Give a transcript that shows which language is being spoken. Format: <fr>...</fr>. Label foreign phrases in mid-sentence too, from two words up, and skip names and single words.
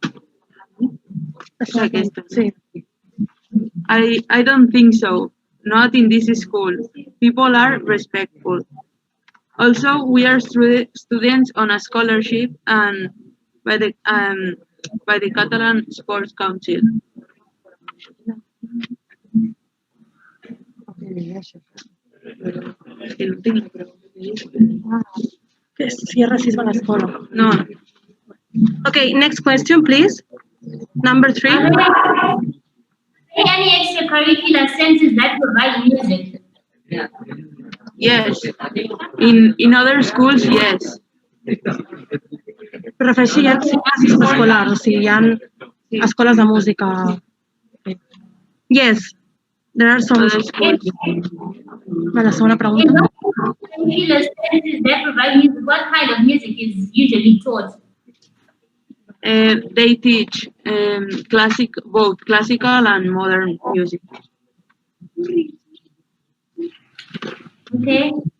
<en>I don't think so. Not in this school. People are respectful. Also, we are students on a scholarship and by the Catalan Sports Council.</en> <es>Si es racismo en la escuela. No,</es> <en>Okay, next question, please. Number 3. Are there any extracurricular centers that provide music? yes. In other schools, yes.</en> <ca>Però refereixo si hi ha classes escolars, o sigui, hi ha escoles de música.</ca> <en>Yes, there are some Other schools.</en> <ca>La segona</ca> <en>In</en> <ca>pregunta.</ca> <en>those extracurricular centers that provide music, what kind of music is usually taught? They teach both classical and modern music. Okay.</en>